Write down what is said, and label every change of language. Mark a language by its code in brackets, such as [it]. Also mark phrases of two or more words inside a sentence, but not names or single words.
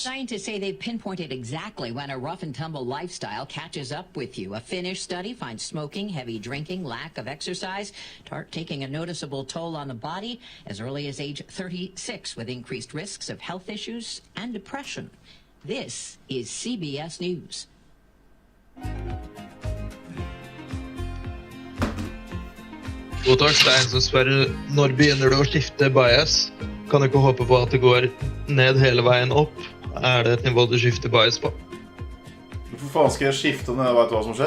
[en] Scientists say they've pinpointed exactly when a rough-and-tumble lifestyle catches up with you. A Finnish study finds smoking, heavy drinking, lack of exercise start taking a noticeable toll on the body as early as age 36, with increased risks of health issues and depression. This is CBS News. [no] Otto Stein som spør, når begynner du å skifte bias? Kan du ikke håpe på at det går ned hele veien opp? Det et nivå du skifter bias på? Hvorfor faen skal jeg skifte når jeg vet hva som skjer?